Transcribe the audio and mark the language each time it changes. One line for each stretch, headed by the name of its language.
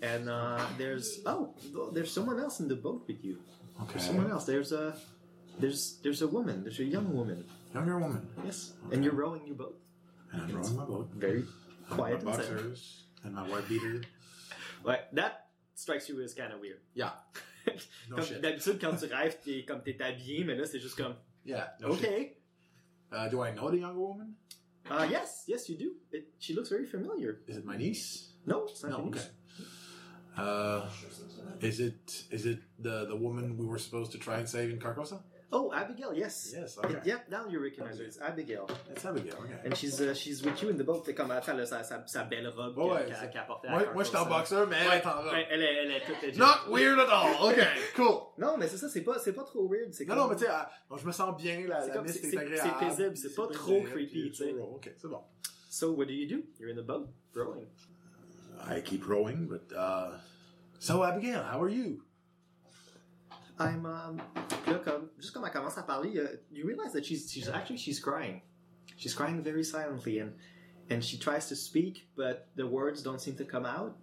English: And there's someone else in the boat with you. Okay. There's someone else. There's a woman. There's a young woman. Younger woman. Yes. Okay. And you're rowing your boat. And I'm rowing my boat. Very quiet. And my boxers. And And my white beater.
French: Ouais,
English: that strikes you as kind of weird. Yeah. No comme, shit.
French: D'habitude, quand tu rêves, t'es habillé, mais là, c'est juste comme...
English: Yeah, no okay. shit. Do I know the younger woman? Yes, you do. She looks very familiar. Is it my niece? No, it's not my niece. Is it the woman we were supposed to try and save in Carcosa? Oh, Abigail, yes. Yes, okay. Yep, now you recognize her. It's Abigail. It's Abigail, okay. And she's with you in the boat.
French: T'es comme à faire sa belle robe qu'elle portait. Moi, je t'en boxeur, mais elle est en robe. Elle est toute légère.
English: Not weird at all. Okay, cool.
French: Non, mais c'est ça, c'est pas trop weird. Non, non, mais tu sais, je me sens bien, la mist est agréable. C'est paisible, c'est pas trop creepy, tu sais. Ok, c'est bon.
English: So, what do? You're in the boat, rowing. I keep rowing, but, So, Abigail, how are you? I'm just
French: comme elle commence à parler,
English: you realize that she's crying. She's crying very silently and she tries to speak, but the words don't seem to come out.